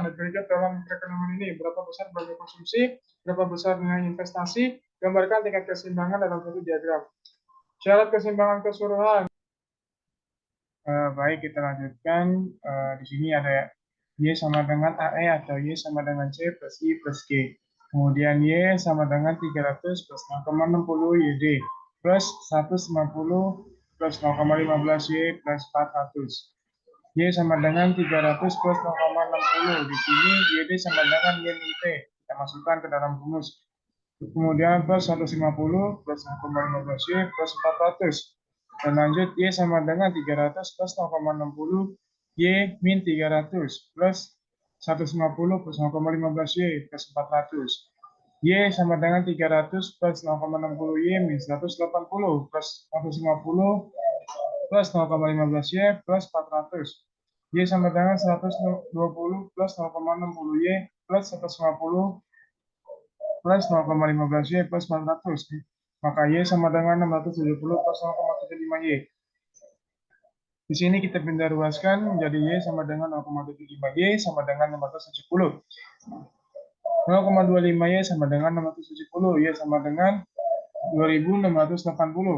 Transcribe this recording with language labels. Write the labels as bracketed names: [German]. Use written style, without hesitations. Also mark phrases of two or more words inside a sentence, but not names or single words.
[Indonesian] Berikut dalam perekonomian ini, berapa besar biaya konsumsi, berapa besar nilai investasi, gambarkan tingkat keseimbangan dalam satu diagram. Syarat keseimbangan keseluruhan. Baik, kita lanjutkan. Di sini ada Y sama dengan AE atau Y sama dengan C plus I plus G. Kemudian Y sama dengan 300 plus 0,60 YD plus 150 plus 0,15 Y plus 400. Y sama dengan 300 plus 0,60. Di sini YD sama dengan Y min T. Kita masukkan ke dalam rumus. Kemudian plus 150 plus 0,15 Y plus 400. Dan lanjut Y sama dengan 300 plus 0,60 Y min 300 plus 150 plus 0,15 Y plus 400. Y sama dengan 300 plus 0,60 Y min 180 plus 150 plus 0,15 Y plus 400. Y sama dengan 120 plus 0,60 Y plus 150 plus 0,15 Y plus 400. Maka Y sama dengan 670 plus 0,75 Y. Di sini kita pindah ruaskan menjadi Y sama dengan 0,75 Y sama dengan 670. 0,25 Y sama dengan 670. Y sama dengan 2680.